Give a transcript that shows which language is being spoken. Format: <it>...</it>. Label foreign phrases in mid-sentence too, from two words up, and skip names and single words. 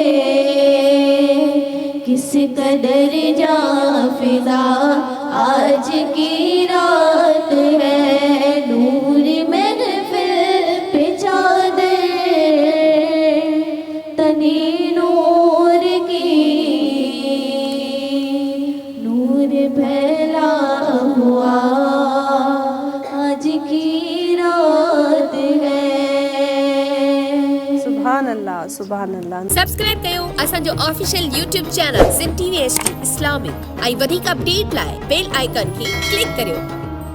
<ur>کس قدر جا فضا آج کی رات ہے، نور محفل پہ چادر تنی نور کی، نور پھیلا ہوا آج کی رات ہے۔</ur> <ar>سبحان اللہ، سبحان اللہ۔</ar> <sd>سبسکرائب कयो असांजो</sd> <en>official YouTube channel</en> <sd>सिंध TV HD इस्लामिक ऐं वधीक अपडेट लाइ</sd> <en>bell icon</en> <sd>खे क्लिक करियो।</sd>